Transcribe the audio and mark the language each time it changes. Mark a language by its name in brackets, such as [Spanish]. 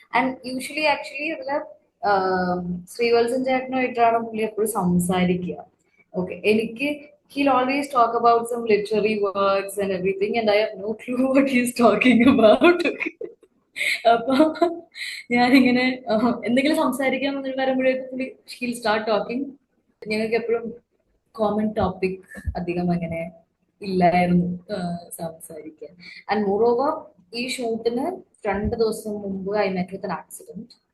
[Malayalam] And usually actually ഇതില് ശ്രീവത്സൻ ചേട്ടനുമായിട്ടാണ് പുള്ളി എപ്പോഴും സംസാരിക്കുക. ഓക്കെ, എനിക്ക് [English] he'll always talk about some literary works and everything, and I have no clue what he's talking about. [Malayalam] അപ്പൊ ഞാനിങ്ങനെ എന്തെങ്കിലും സംസാരിക്കാൻ വരുമ്പോഴേക്കും പുള്ളി [English] he'll start talking. [Malayalam] ഞങ്ങൾക്ക് എപ്പോഴും കോമൺ ടോപ്പിക് അധികം അങ്ങനെ ഇല്ലായിരുന്നു സംസാരിക്കാൻ. ആൻഡ് മോർ ഓവർ ഈ ഷൂട്ടിന് 2 ദിവസം മുമ്പ് [English] I met with an accident.